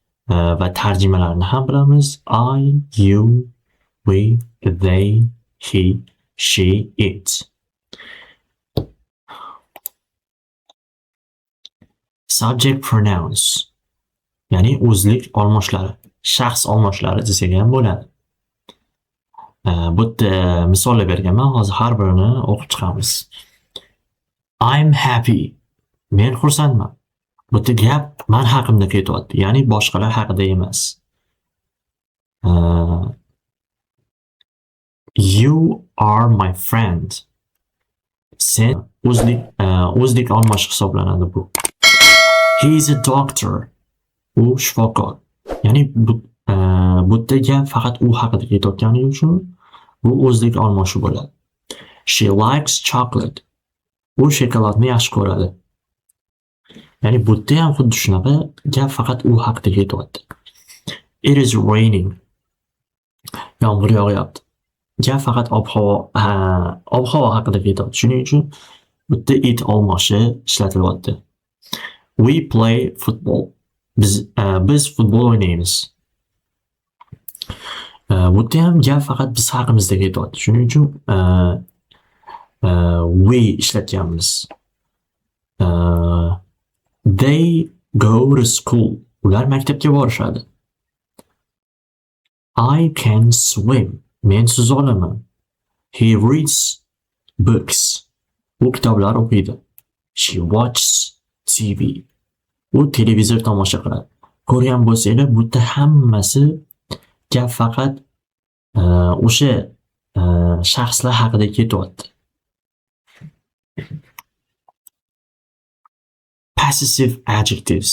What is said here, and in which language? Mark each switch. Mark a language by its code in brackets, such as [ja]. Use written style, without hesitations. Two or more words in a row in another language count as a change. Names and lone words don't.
[uz] va tarjimalarini ham bilamiz. [en] I, you, we, they, he, she, it. Subject pronouns, [uz] ya'ni o'zlik olmoshlari, shaxs olmoshlari desak ham bo'ladi. Bu yerda misollar berganman, hozir har birini o'qib chiqamiz. [en] I'm happy. [uz] Men xursandman. Bu yerda gap men haqimda ketyapti, ya'ni boshqalar haqida emas. [en] You are my friend. [uz] Sen o'zlik olmosh hisoblanadi bu. [en] He is a doctor. [uz] U shifokor. Ya'ni bu yerda gap faqat u haqida ketayotgani uchun bu o'zlik olmoshi bo'ladi. [en] She likes chocolate. [uz] U shokoladni yaxshi ko'radi. Ya'ni bu yerda ham xuddi shunaqa gap faqat u haqida ketyapti. [en] It is raining. [uz] Yomg'ir yog'yapti. Gap faqat ob-havo haqida ketyapti. Shuning uchun bu yerda it olmoshi ishlatilyapti. [en] We play football. [uz] Biz futbol o'ynaymiz. Bu yerda ham gap faqat biz haqimizda ketyapti. Shuning uchun we ishlatganmiz. [en] They go to school. [uz] Ular maktabga borishadi. [en] I can swim. [uz] Men suza olaman. [en] He reads books. [uz] U kitoblar o'qiydi. [en] She watches TV. [uz] U televizor tomosha qiladi. Ko'rgan bo'lsanglar, bu yerda hammasi gap faqat o'sha shaxslar haqida ketyapti. [en] Possessive adjectives.